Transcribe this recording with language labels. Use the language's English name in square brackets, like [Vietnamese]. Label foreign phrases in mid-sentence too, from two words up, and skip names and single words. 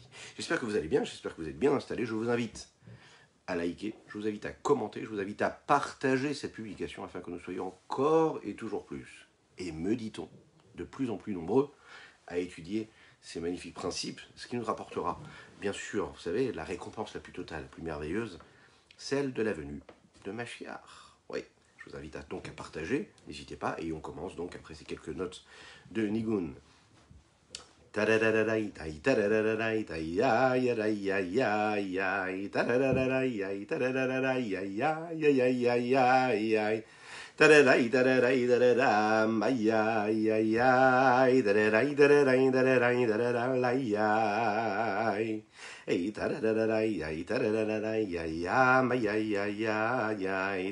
[French] J'espère que vous allez bien, j'espère que vous êtes bien installés. Je vous invite à liker, je vous invite à commenter, je vous invite à partager cette publication afin que nous soyons encore et toujours plus, et me dit-on, de plus en plus nombreux à étudier ces magnifiques principes, ce qui nous rapportera, bien sûr, vous savez, la récompense la plus totale, la plus merveilleuse, celle de la venue de Mashiach. Oui, je vous invite donc à partager, n'hésitez pas, et on commence donc après ces quelques notes de Nigun. Tararai tararai tararam ay ay ay ay tararai tararai tararai tararai ay ay tararai ay tararai ay am ay ay ay ay